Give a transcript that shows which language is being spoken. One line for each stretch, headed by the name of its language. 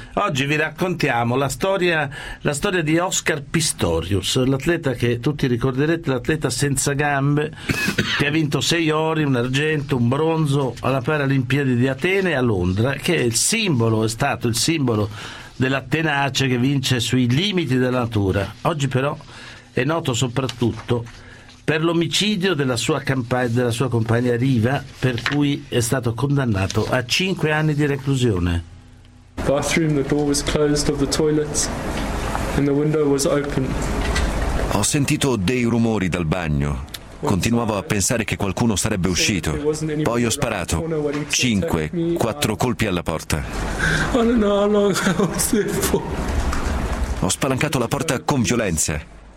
Italian: Oggi vi raccontiamo la storia di Oscar Pistorius, l'atleta che tutti ricorderete, l'atleta senza gambe, che ha vinto 6 ori, un argento, un bronzo alla Paralimpiade di Atene a Londra, che è stato il simbolo della tenacia che vince sui limiti della natura. Oggi però è noto soprattutto per l'omicidio della sua compagna Riva, per cui è stato condannato a 5 anni di reclusione.
English: Bathroom, the door was closed of the toilet and the window was open.
Italian: Ho sentito dei rumori dal bagno. Continuavo a pensare che qualcuno sarebbe uscito. Poi ho sparato 5-4 colpi alla porta. Ho spalancato la porta con violenza.